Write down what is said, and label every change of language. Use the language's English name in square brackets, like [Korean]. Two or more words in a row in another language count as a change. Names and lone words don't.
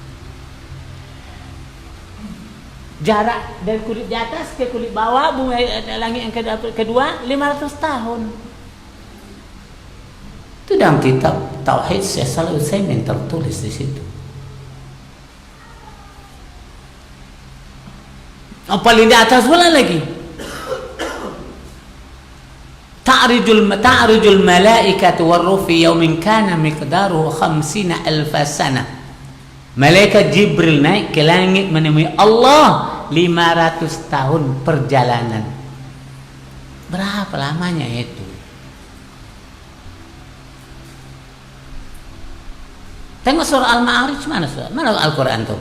[Malay] Jarak dari kulit di atas ke kulit bawah, bumi langit yang kedua 500 tahun. Itu dalam kitab Tauhid Syekh Shalih Utsaimin tertulis di situ. Paling di atas pula lagi. [Arabic] تعرج الملائكة والروح في يوم كان مقداره 50,000 سنة. [Malay] Malaikat Jibril naik ke langit menemui Allah 500 tahun perjalanan. Berapa lamanya itu? Tengok surah Al-Ma'arij, mana Al-Quran tuh?